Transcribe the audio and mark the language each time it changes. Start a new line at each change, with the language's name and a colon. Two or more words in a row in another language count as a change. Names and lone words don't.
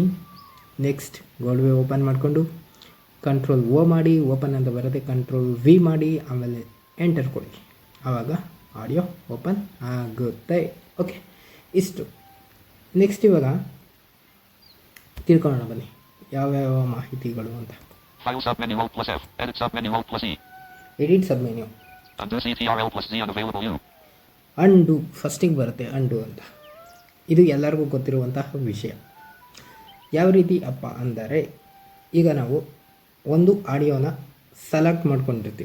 English: next Gold Wave open
Kannada: ಮಾಡಿಕೊಂಡು Ctrl+O ಮಾಡಿ, ಓಪನ್ ಅಂತ ಬರುತ್ತೆ. Ctrl+V ಮಾಡಿ ಆಮೇಲೆ ಎಂಟರ್ ಕೊಡಿ. ಆವಾಗ
English: audio open
Kannada: ಆಗುತ್ತೆ. ಓಕೆ, ಇಷ್ಟು. ನೆಕ್ಸ್ಟ್ ಇವಾಗ ತಿಳ್ಕೊಳ್ಳೋಣ ಬನ್ನಿ ಯಾವ್ಯಾವ ಮಾಹಿತಿಗಳು ಅಂತ.
English: File submenu Alt+F. Edit submenu Alt+E. edit sub menu. Undo CTRL+Z unavailable U.
Kannada: ಅಂಡು ಫಸ್ಟಿಗೆ ಬರುತ್ತೆ, ಅಂಡು ಅಂತ. ಇದು ಎಲ್ಲರಿಗೂ ಗೊತ್ತಿರುವಂತಹ ವಿಷಯ. ಯಾವ ರೀತಿ ಅಪ್ಪ ಅಂದರೆ, ಈಗ ನಾವು ಒಂದು ಆಡಿಯೋನ ಸೆಲೆಕ್ಟ್ ಮಾಡ್ಕೊಂಡಿರ್ತೀವಿ.